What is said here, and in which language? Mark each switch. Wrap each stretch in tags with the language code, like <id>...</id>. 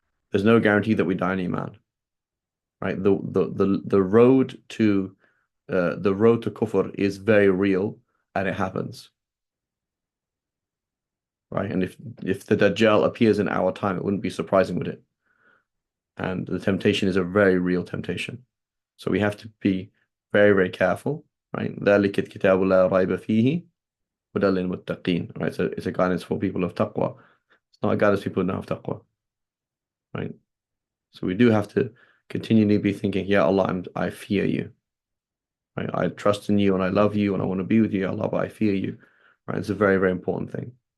<en>There's no guarantee that we die in Iman. Right? The road to kufr is very real and it happens. Right? And if the Dajjal appears in our time, it wouldn't be surprising, would it? And the temptation is a very real temptation. So we have to be very, very careful, right?</en> <ar>ذَلِكَ الْكِتَابُ لَا رَيْبَ فِيهِ هُدًى لِلْمُتَّقِينَ, right?</ar> <en>So it's a guidance for people of taqwa. It's not a guidance for people who don't have taqwa, right? So we do have to continually be thinking, yeah, Allah, I fear you, right? I trust in you and I love you and I want to be with you, Allah, but I fear you, right? It's a very, very important thing.</en>